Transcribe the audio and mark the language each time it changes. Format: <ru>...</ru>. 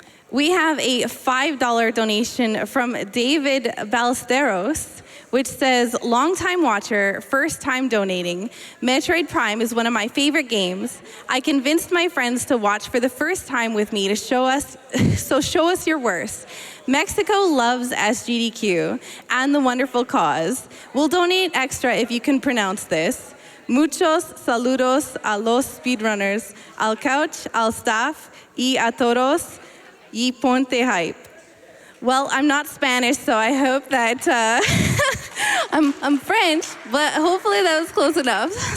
<en>We have a $5 donation from David Ballesteros, which says, "Longtime watcher, first time donating. Metroid Prime is one of my favorite games. I convinced my friends to watch for the first time with me to show us, so show us your worst. Mexico loves SGDQ and the wonderful cause. We'll donate extra if you can pronounce this.</en> <es>Muchos saludos a los speedrunners, al couch, al staff, y a todos. Y ponte hype."</es> <en>Well, I'm not Spanish, so I hope that I'm French, but hopefully that was close enough.</en>